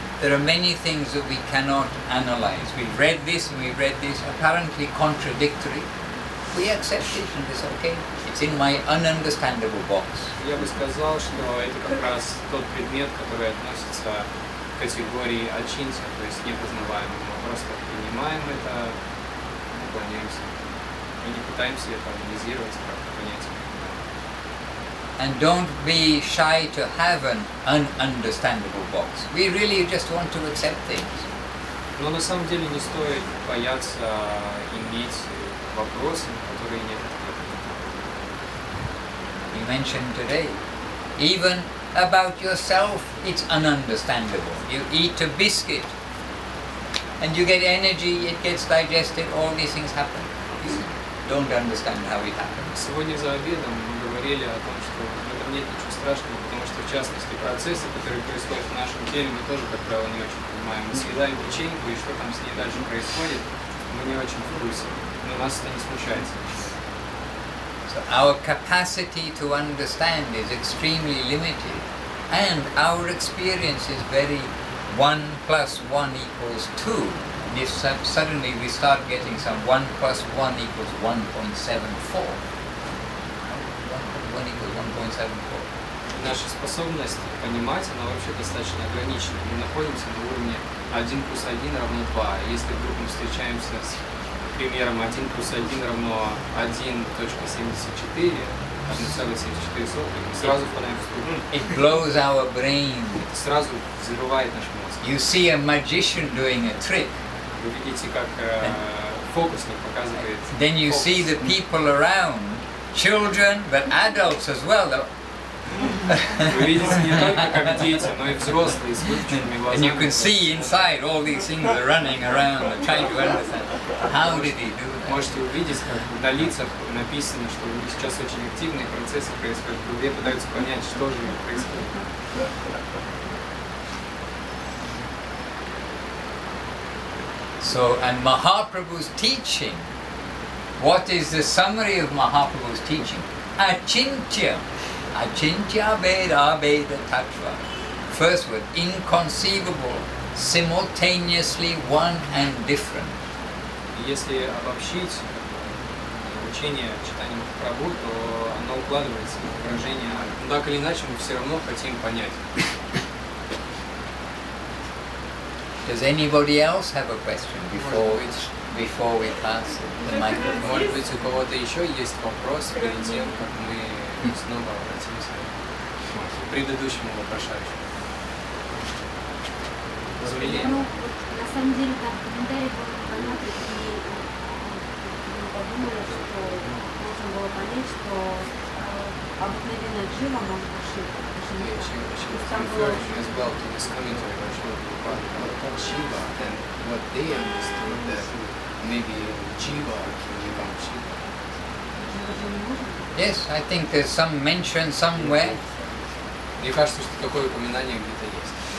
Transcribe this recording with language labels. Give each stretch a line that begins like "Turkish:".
English: There are many things that we cannot analyze. We've read this and we've read this, apparently contradictory. We accept it and it's okay. It's in my ununderstandable box.
Russian: Я бы сказал, что это как раз тот предмет, который относится к категории ачинтия, то есть непознаваемого. Мы просто принимаем это, уклоняемся и не пытаемся это анализировать, как-то понять.
English: And don't be shy to have an ununderstandable box. We really just want to accept things.
Russian: Но на самом деле не стоит бояться иметь вопросы, которые нет ответа.
English: You mentioned today, even about yourself, it's ununderstandable. You eat a biscuit and you get energy, it gets digested, all these things happen. You don't understand how it happens.
Russian: Сегодня за обедом мы говорили о том, что в этом нет ничего страшного, потому что, в частности, процессы, которые происходят в нашем теле, мы тоже, как правило, не очень понимаем. Мы съедаем печеньку, и что там с ней дальше происходит, мы не очень в курсе. Но нас это не смущается.
English: So our capacity to understand is extremely limited, and our experience is very 1 + 1 = 2. And if suddenly we start getting some 1 + 1 = 1.74, 1 = 1.74.
Russian: Наша способность понимать, она вообще достаточно ограничена. Мы находимся на уровне 1 + 1 = 2. Если вдруг мы встречаемся с примером 1 + 1 = 1.74, 1,74, мы сразу впадаем в ступор.
English: It blows our brain.
Russian: Сразу взрывает наш мозг.
English: You see a magician doing a trick.
Russian: Вы видите, как фокусник показывает.
English: Then you see the people around, children, but adults as well.
Russian: Вы видите не только как дети, но и взрослые с выпученными глазами.
English: And you can see inside all these things are running around and trying to understand. How did he do that?
Russian: Можете увидеть, как на лицах написано, что сейчас очень активные процессы происходят. В голове пытаются понять, что же происходит.
English: So, and Mahaprabhu's teaching, what is the summary of Mahaprabhu's teaching? Achintya. Achintya Veda Veda Tattva. First word, inconceivable, simultaneously one and different.
Russian: Если обобщить учение читания Махапрабху, то оно укладывается в выражение, но так или иначе мы все равно хотим понять.
English: Does anybody else have a question before we pass the microphone?
Russian: Может быть, у кого-то еще есть вопрос перед тем, как мы снова обратимся к предыдущему вопрошающему. Ну, вот, на самом деле, там комментарий был непонятный, и мы подумали, что можно было понять, что обыкновенная джива может ошибка. Там было
English: as well to this commentary by Srila Prabhupada about Shiva and what they understood that maybe Jiva can become Shiva. Yes, I think there's some mention somewhere,
Russian: Мне кажется, что такое упоминание где-то есть.